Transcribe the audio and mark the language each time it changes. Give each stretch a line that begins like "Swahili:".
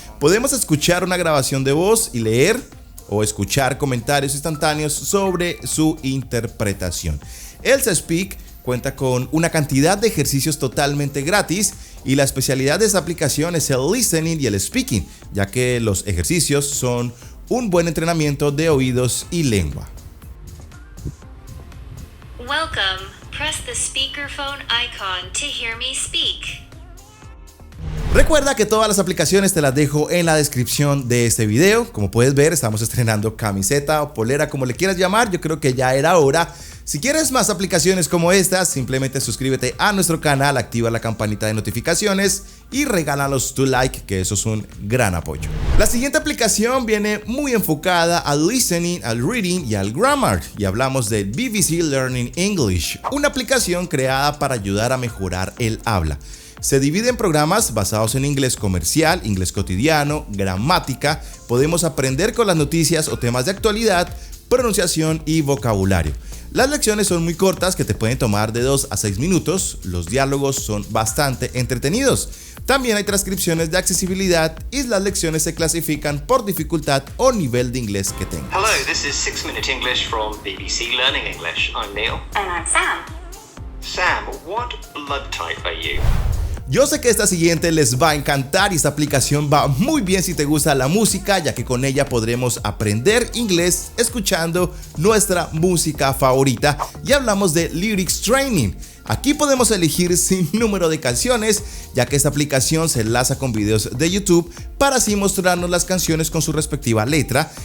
Spanish: Podemos escuchar una grabación de voz y leer o escuchar comentarios instantáneos sobre su interpretación. Elsa Speak cuenta con una cantidad de ejercicios totalmente gratis y la especialidad de esta aplicación es el listening y el speaking, ya que los ejercicios son un buen entrenamiento de oídos y lengua.
English: Welcome. Press the speakerphone icon to hear me speak.
Spanish: Recuerda que todas las aplicaciones te las dejo en la descripción de este video. Como puedes ver, estamos estrenando camiseta o polera, como le quieras llamar. Yo creo que ya era hora. Si quieres más aplicaciones como estas, simplemente suscríbete a nuestro canal, activa la campanita de notificaciones y regálanos tu like, que eso es un gran apoyo. La siguiente aplicación viene muy enfocada al listening, al reading y al grammar, y hablamos de BBC Learning English, una aplicación creada para ayudar a mejorar el habla. Se divide en programas basados en inglés comercial, inglés cotidiano, gramática. Podemos aprender con las noticias o temas de actualidad, pronunciación y vocabulario. Las lecciones son muy cortas, que te pueden tomar de 2 a 6 minutos. Los diálogos son bastante entretenidos. También hay transcripciones de accesibilidad y las lecciones se clasifican por dificultad o nivel de inglés que tengas.
English: Hello, this is 6 Minute English from BBC Learning English. I'm Neil. And I'm Sam. Sam, what blood type are you?
Spanish: Yo sé que esta siguiente les va a encantar y esta aplicación va muy bien si te gusta la música, ya que con ella podremos aprender inglés escuchando nuestra música favorita, y hablamos de Lyrics Training. Aquí podemos elegir sin número de canciones, ya que esta aplicación se enlaza con videos de YouTube para así mostrarnos las canciones con su respectiva letra.